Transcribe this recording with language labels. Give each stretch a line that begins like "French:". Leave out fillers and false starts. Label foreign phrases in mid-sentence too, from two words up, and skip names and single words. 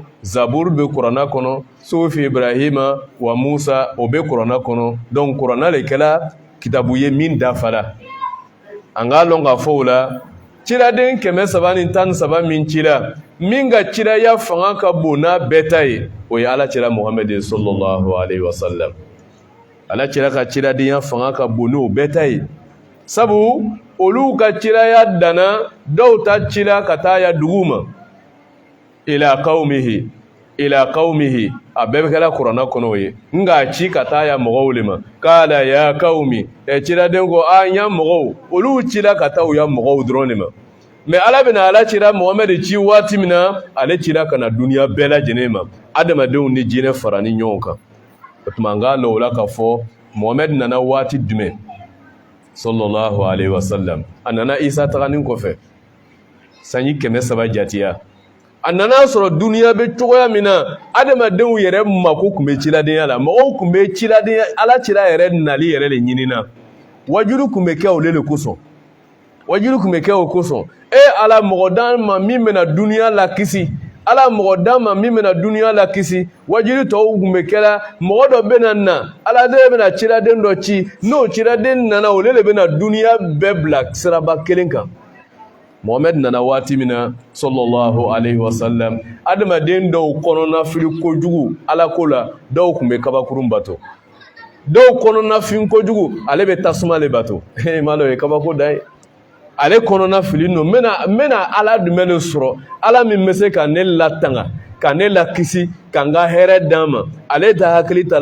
Bambara: zaburu bɛ kuranna kɔnɔ sufi ibrahima wa musa o bɛ kuranna kɔnɔ donc kuranna le kɛla kitabu ye min dafara an k'a lɔn k'a fɔ o la ciraden 313 min cira min ka ciraya fanga ka bon n'a bɛɛ ta ye o ye ala cira muhammed
Arabic: صلى الله عليه وسلم
Bambara: ala cira ka ciradenya fanga ka bon n'o bɛɛ ta ye sabu olu ka ciraya dana dɔw ta cira ka taa ya dugu ma
Arabic: إلى قومه
Bambara: a bɛɛ bɛ kɛla kuranna kɔnɔ o ye nka ci ka taa ya mɔgɔw le ma kala ya qaumi ciraden ko n ya mɔgɔw olu cira ka taa u ya mɔgɔw dɔrɔn de ma mɛ ala bɛna ala cira muhammed ci waati min na ale cira ka na duniya bɛɛ lajɛlen ma adamadenw ni jinɛ fara ni ɲɔgɔn kan o tuma n k'a lɔ o la k'a fɔ muhammed nana waati jumɛn
Arabic: صلى الله عليه وسلم
Bambara: a nana isa tagani kɔfɛ sanji 300 jatiya a nana sɔrɔ duniya bɛ cogoya min na adamadenw yɛrɛ mako tun bɛ ciladenya la mɔgɔw tun bɛ ciladenya ala cira yɛrɛ nali yɛrɛ de ɲinina wajulu tun bɛ kɛ o le kosɔn wajulu tun bɛ kɛ o kosɔn ala mɔgɔ d'an ma min bɛna duniya la kisi ala mɔgɔ d'an ma min bɛna duniya la kisi wajulu tɔw tun bɛ kɛla mɔgɔ dɔ bɛna na ala de bɛna ciraden dɔ ci n'o ciraden nana o le bɛna duniya bɛɛ bila siraba kelen kan muhammed nana waati min na
Arabic: صلى الله عليه وسلم
Bambara: adamaden dɔw kɔnɔna fili kojugu ala ko la dɔw tun bɛ kabakurun bato dɔw kɔnɔna fin kojugu ale bɛ tasuma le bato ma dɔ ye kabako da ye ale kɔnɔna fili no n bɛna ala jumɛn de sɔrɔ ala min bɛ se ka ne latanga ka ne lakisi ka n ka hɛrɛ d'an ma ale ta hakili ta